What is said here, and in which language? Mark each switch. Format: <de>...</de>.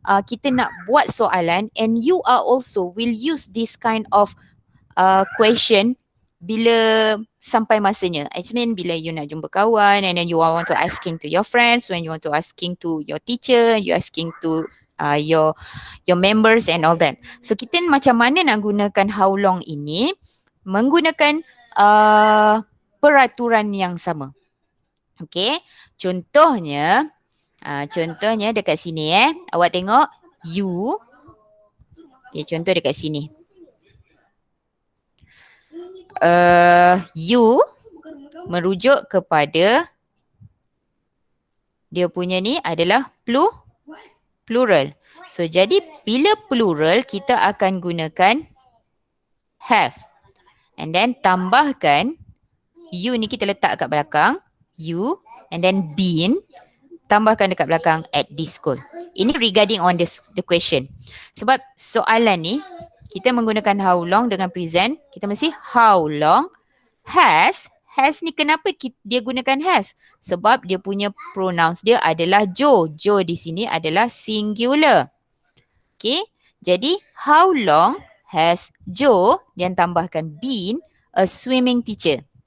<ms>Kita nak buat soalan</ms> <en>and you are also will use this kind of question</en> <ms>bila sampai masanya.</ms> <en>I mean bila you</en> <ms>nak jumpa kawan</ms> <en>and then you want to asking to your friends, when you want to asking to your teacher, you asking to your members and all that.</en> <ms>So kita macam mana nak gunakan how long ini menggunakan peraturan yang sama. Okay, contohnya dekat sini awak tengok you. Okay, contoh dekat sini. You merujuk kepada dia punya ni adalah plural. So jadi bila plural kita akan gunakan have. And then tambahkan you ni kita letak kat belakang you and then been tambahkan dekat belakang</ms> <en>at this school. Ini regarding on the question.</en> <ms>Sebab soalan ni kita menggunakan how long dengan present, kita mesti how long has ni kenapa dia gunakan has? Sebab dia punya pronouns dia adalah Joe. Joe di sini adalah singular. Okay, jadi how long has Joe dan tambahkan been a swimming teacher.</ms>